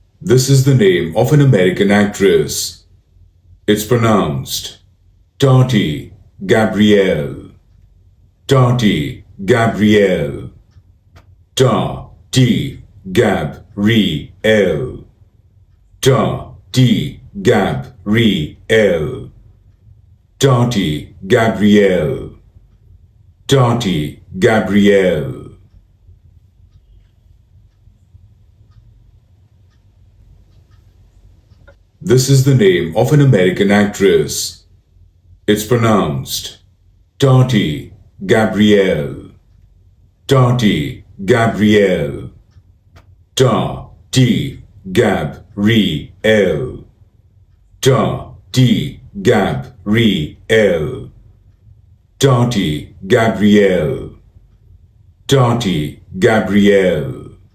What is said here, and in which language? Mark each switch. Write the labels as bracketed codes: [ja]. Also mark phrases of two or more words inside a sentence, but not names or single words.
[en] This is the name of an American actress. It's pronounced Tati Gabrielle. Tati Gabrielle. Tati Gabrielle. Tati Gabrielle. Tati Gabrielle. Tati Gabrielle. This is the name of an American actress. It's pronounced Tati Gabrielle. Tati Gabrielle. Tati Gabrielle. Tati Gabrielle. Tati Gabrielle. Tati Gabrielle.